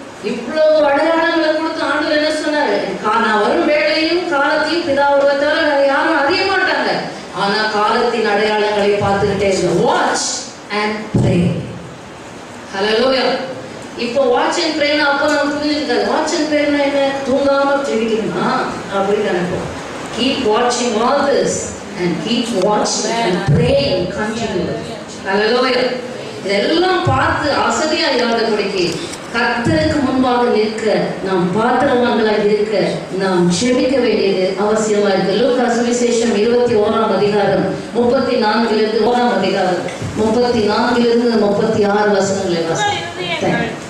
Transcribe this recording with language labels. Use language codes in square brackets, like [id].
[ta] இவ்வளவு அடையாளங்களை கொடுத்து ஆண்டவர் என்ன சொன்னாரு? நான் வரும் வேளையும் காலத்தையும் பிதாவை தவிர யாரும் அறிய மாட்டாங்க. ஆனா காலத்தின் அடையாளங்களை பார்த்துக்கிட்டே [en] Watch and pray. [ta] ஹல்லேலூயா. இப்போ வாட்ச் அண்ட் ப்ரேனா அப்போ நமக்கு புரிஞ்சுக்கிட்டாரு. வாட்ச் அண்ட் ப்ரேனா என்ன? தூங்காம ஜெபிக்கணுமா அப்படின்னு நினைப்போம். [en] Keep watching all this and keep watching and praying continually. Hallelujah. [ta] இதெல்லாம் பார்த்து அசதியா இராதபடிக்கு கர்த்தருக்கு முன்பாக நிற்க, நாம் பாத்திரவான்களாக இருக்க நாம் ஜெபிக்க வேண்டியது அவசியமா இருக்கு. லூக்கா சுவிசேஷம் 21ஆம் அதிகாரம் 34 1ஆம் அதிகாரம் 34 36 வசனங்களை வாசிக்கிறேன்.